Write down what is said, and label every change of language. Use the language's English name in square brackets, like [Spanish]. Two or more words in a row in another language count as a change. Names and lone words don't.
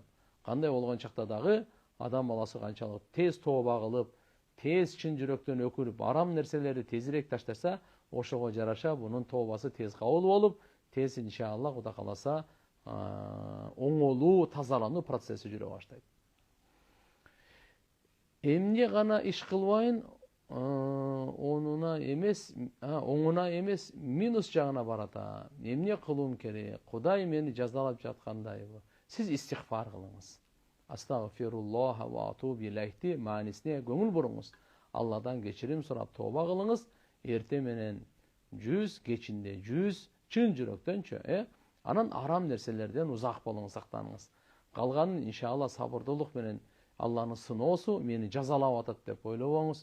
[Kyrgyz] Кандай болгон чакта дагы адам баласы канчалык тез тооба кылып, тез чын жүрөктөн өкүнүп, арам нерселерди тезирээк таштаса, ошого жараша бунун тообасы тез кабыл болуп, тез иншалла Кудай кааласа оңолуу, тазалануу процесси жүрө баштайт. Эмне гана иш кылбайын, оңуна эмес минус жагына барата. Эмне кылуум керек? Кудай мени жазалап жаткандайбы? Сиз истигфар кылыңыз. [Arabic] أستغفر الله وأتوب إليه [Kyrgyz] маанисине көңүл буруңуз. Алладан кечирим сурап тооба кылыңыз. Эрте менен 100, кечинде 100 чын жүрөктөнчү, анан арам нерселерден узак болуңуз, сактаныңыз. Калганын иншалла сабырдуулук менен Алланын сыноосу мени жазалап атат деп ойлобоңуз.